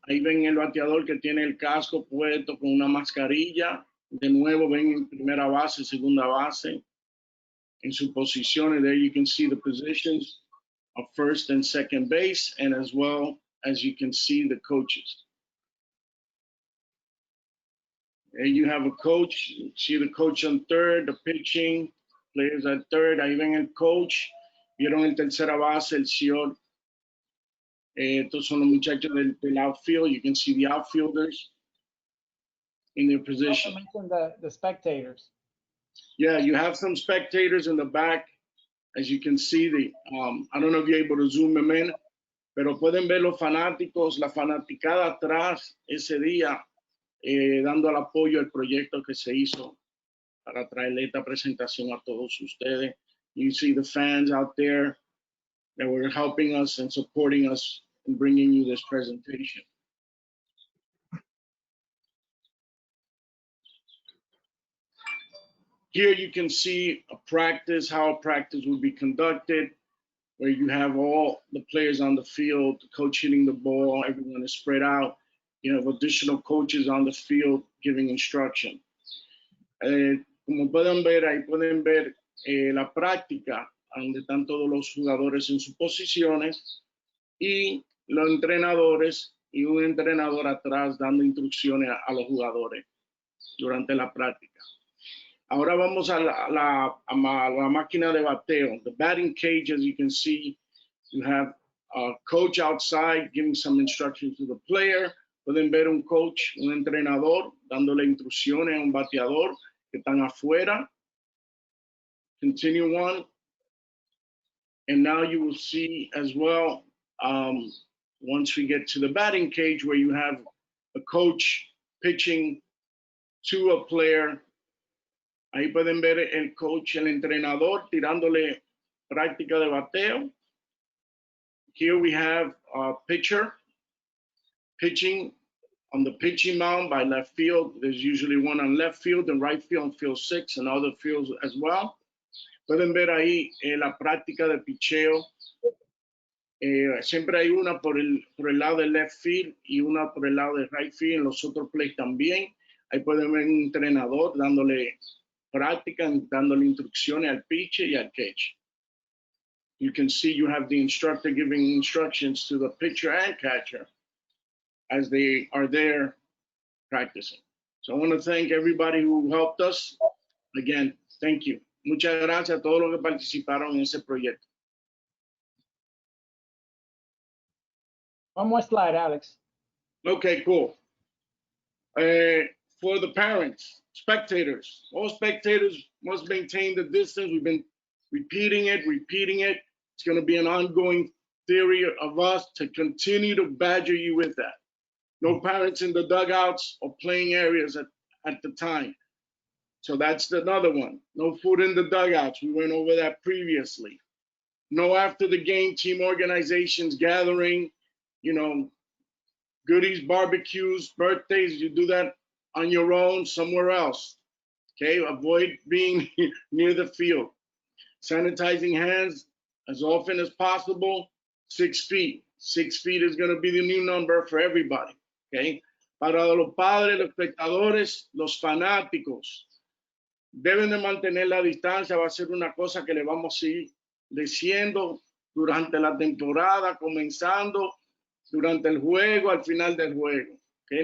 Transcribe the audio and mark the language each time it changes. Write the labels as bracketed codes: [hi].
[es] Ahí ven el bateador que tiene el casco puesto con una mascarilla. De nuevo ven en primera base, segunda base, en sus posiciones. [en] There you can see the positions of first and second base, and as well as you can see the coaches. There you have a coach. You see the coach on third, the pitching, players at third. [es] Ahí ven el coach. Vieron el tercera base, el short. Estos son los muchachos del outfield. [en] You can see the outfielders in their position. You also mentioned the spectators. Yeah, you have some spectators in the back. As you can see, I don't know if you're able to zoom them in, [es] pero pueden ver los fanáticos, la fanaticada atrás ese día, dando el apoyo al proyecto que se hizo para traerle esta presentación a todos ustedes. [en] You see the fans out there that were helping us and supporting us in bringing you this presentation. Here you can see a practice, how a practice would be conducted, where you have all the players on the field, the coach hitting the ball, everyone is spread out. You have additional coaches on the field giving instruction. [es] Como pueden ver, ahí pueden ver la práctica, donde están todos los jugadores en sus posiciones y los entrenadores y un entrenador atrás dando instrucciones a los jugadores durante la práctica. Ahora vamos a la máquina de bateo. [en] The batting cage, as you can see, you have a coach outside giving some instructions to the player. [es] Pueden ver un coach, un entrenador, dándole instrucciones a un bateador que están afuera. [en] Continue on. And now you will see as well, once we get to the batting cage, where you have a coach pitching to a player. [es] Ahí pueden ver el coach, el entrenador, tirándole práctica de bateo. [en] Here we have a pitcher pitching on the pitching mound by left field. There's usually one on left field and right field and field 6 and other fields as well. [es] Pueden ver ahí la práctica de picheo. Siempre hay una por el lado del left field y una por el lado del right field. En los otros plays también. Ahí pueden ver un entrenador dándole práctica, dándole instrucciones al pitcher y al catch. [en] You can see you have the instructor giving instructions to the pitcher and catcher as they are there practicing. So I want to thank everybody who helped us. Again, thank you. [es] Muchas gracias a todos los que participaron en ese proyecto. [en] One more slide, Alex. Okay, cool. For the parents, spectators, all spectators must maintain the distance. We've been repeating it. It's going to be an ongoing theory of us to continue to badger you with that. No parents in the dugouts or playing areas at the time. So that's another one. No food in the dugouts. We went over that previously. No after the game team organizations gathering, you know, goodies, barbecues, birthdays. You do that on your own somewhere else. Okay, avoid being near the field. Sanitizing hands as often as possible. 6 feet. 6 feet is going to be the new number for everybody. Okay. [es] Para los padres, los espectadores, los fanáticos, deben de mantener la distancia. Va a ser una cosa que le vamos a ir diciendo durante la temporada, comenzando, durante el juego, al final del juego. ¿Okay?